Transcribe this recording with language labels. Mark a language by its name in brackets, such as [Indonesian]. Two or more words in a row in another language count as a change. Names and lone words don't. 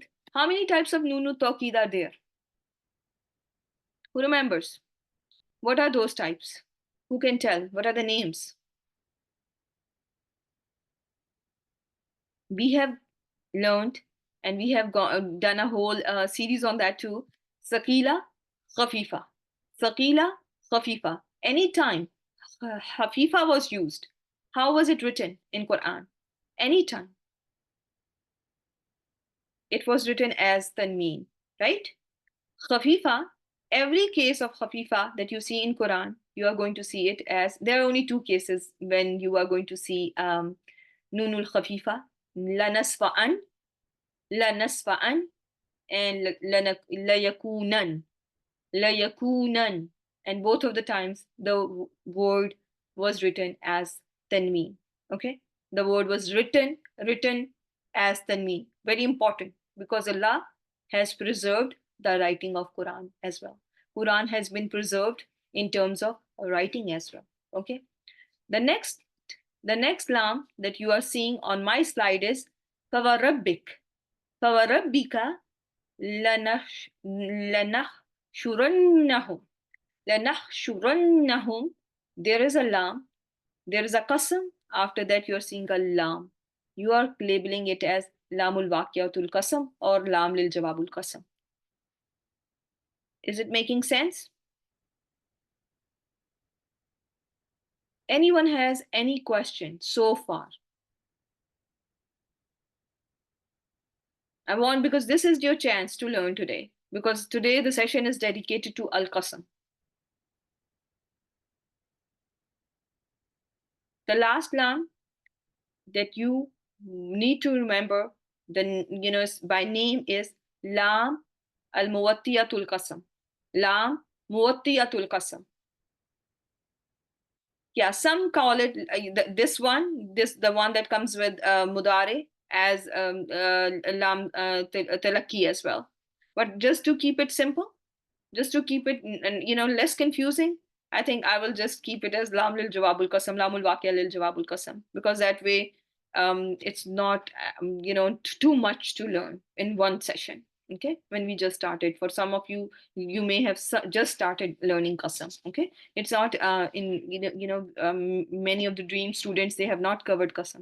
[English] How many types of [Arabic] نون توكيد [English] are there? Who remembers? What are those types? Who can tell? What are the names? We have learned, and we have done a whole series on that too. [Arabic] ثقيلة، خفيفة. ثقيلة، خفيفة. [English] Anytime Hafifa was used, how was it written in Quran? Anytime. It was written as tanmeen, right? Khafifa, every case of khafifa that you see in Quran, you are going to see it as, there are only two cases when you are going to see [Arabic] نون الخفيفة, لنسفعا، لنسفعا, and ليكونا، ليكونا. [English] And both of the times the word was written as tanmeen. Okay, the word was written as tanmeen. Very important, because Allah has preserved the writing of Quran as well. Quran has been preserved in terms of writing as well. Okay, the next lam that you are seeing on my slide is [Arabic] فَوَرَبِّكَ فَوَرَبِّكَ لَنَحْشُرَنَّهُمْ لَنَحْشُرَنَّهُمْ. [English] There is a lam, there is a qasam, after that you are seeing a lam. You are labeling it as [Arabic] لام الواقعة القسم [English] or [Arabic] لام للجواب القسم. [English] Is it making sense? Anyone has any question so far? I want, because this is your chance to learn today, because today the session is dedicated to al-qasam. The last lam that you need to remember, by name is [Arabic] لام الموطئة القسم. لام موطئة القسم. [English] Yeah, some call it the one that comes with mudare as [Arabic] لام تلقي [English] as well. But just to keep it simple, just to keep it less confusing, I think I will just keep it as [Arabic] لام للجواب القسم، لام الواقعة للجواب القسم, [English] because that way it's not too much to learn in one session. Okay, when we just started. For some of you, you may have just started learning Qasam. Okay, it's not in many of the dream students, they have not covered Qasam.